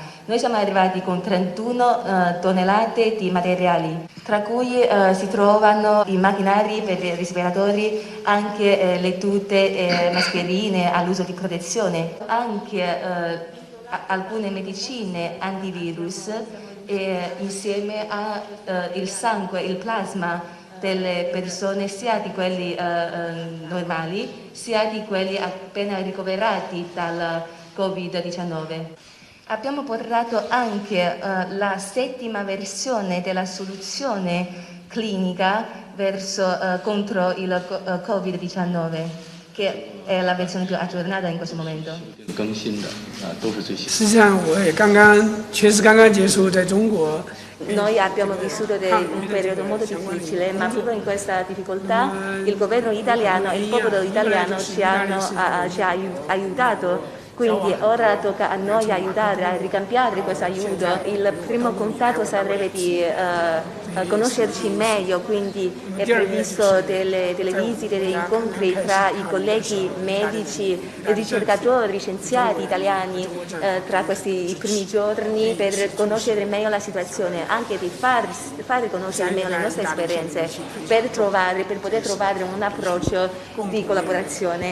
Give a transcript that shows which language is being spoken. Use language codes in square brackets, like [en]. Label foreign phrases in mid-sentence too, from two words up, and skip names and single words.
[it] Noi siamo arrivati con 31 tonnellate di materiali, tra cui si trovano i macchinari per i respiratori, anche le tute e mascherine all'uso di protezione, anche alcune medicine antivirus insieme al sangue, il plasma delle persone, sia di quelli normali sia di quelli appena ricoverati dal Covid-19. Abbiamo portato anche la 7ª versione della soluzione clinica contro il Covid-19, che è la versione più aggiornata in questo momento. [zh] 实际上，我也确实刚刚结束在中国 [it] Noi abbiamo vissuto un periodo molto difficile, ma proprio in questa difficoltà il governo italiano e il popolo italiano ci ha aiutato. Quindi ora tocca a noi aiutare a ricambiare questo aiuto. Il primo contatto sarebbe di conoscerci meglio, quindi è previsto delle visite, degli incontri tra i colleghi medici e ricercatori, scienziati italiani tra questi primi giorni per conoscere meglio la situazione, anche di fare conoscere meglio le nostre esperienze per poter trovare un approccio di collaborazione.